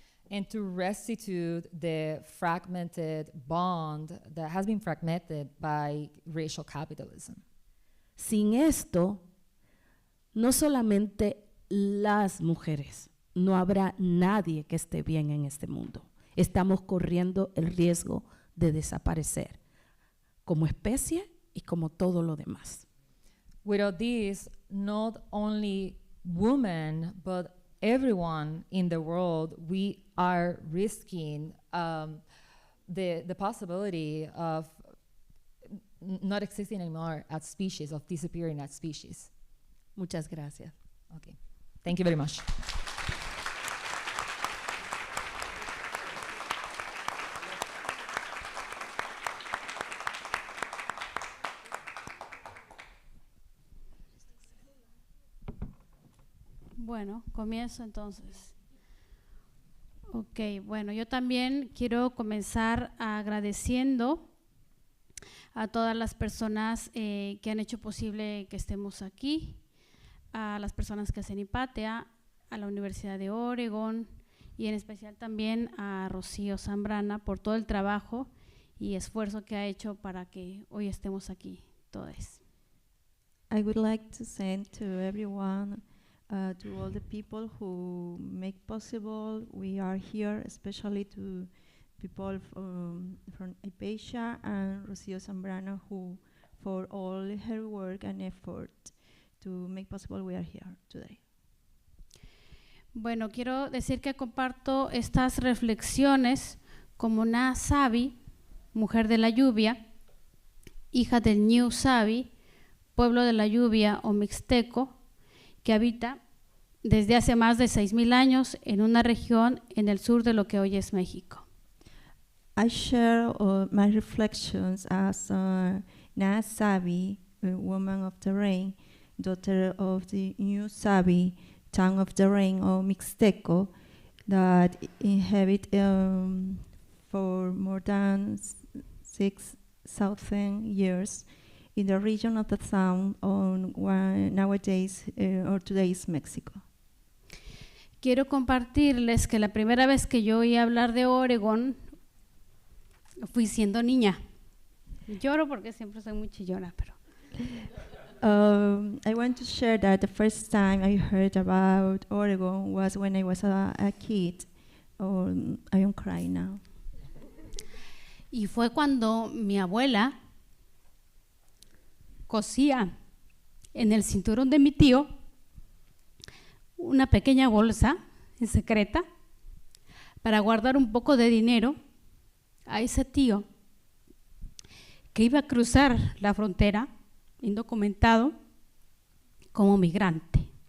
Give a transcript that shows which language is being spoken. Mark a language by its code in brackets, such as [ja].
[en] and to restitute the fragmented bond that has been fragmented by racial capitalism. [es] Sin esto, no solamente las mujeres, no habrá nadie que esté bien en este mundo. Estamos corriendo el riesgo de desaparecer como especie y como todo lo demás. [en] Without this, not only women, but everyone in the world, we are risking the possibility of not existing anymore as species, of disappearing as species. [es] Muchas gracias. [en] Okay, thank you very much. [es] Bueno, comienzo entonces. Ok, bueno, yo también quiero comenzar agradeciendo a todas las personas que han hecho posible que estemos aquí, a las personas que hacen IPATEA, a la Universidad de Oregon y en especial también a Rocío Zambrana por todo el trabajo y esfuerzo que ha hecho para que hoy estemos aquí todos. [en] I would like to send to everyone, to all the people who make possible we are here, especially to people from Hypatia and Rocío Zambrana, who for all her work and effort to make possible we are here today. [es] Bueno, quiero decir que comparto estas reflexiones como una Sabi, mujer de la lluvia, hija del New Sabi, pueblo de la lluvia o mixteco, que habita desde hace más de 6,000 años en una región en el sur de lo que hoy es México. [en] I share my reflections as Na Sabi, a woman of the rain, daughter of the New Sabi, tongue of the rain or Mixteco, that inhabit for more than 6,000 years in the region of the Sound on nowadays or today's Mexico. [es] Quiero compartirles que la primera vez que yo oí hablar de Oregón fui siendo niña. Lloro porque siempre soy muy chillona, pero [en] I want to share that the first time I heard about Oregon was when I was a kid. I am crying now. [es] Y fue cuando mi abuela cosía en el cinturón de mi tío una pequeña bolsa en secreta para guardar un poco de dinero a ese tío que iba a cruzar la frontera indocumentado como migrante.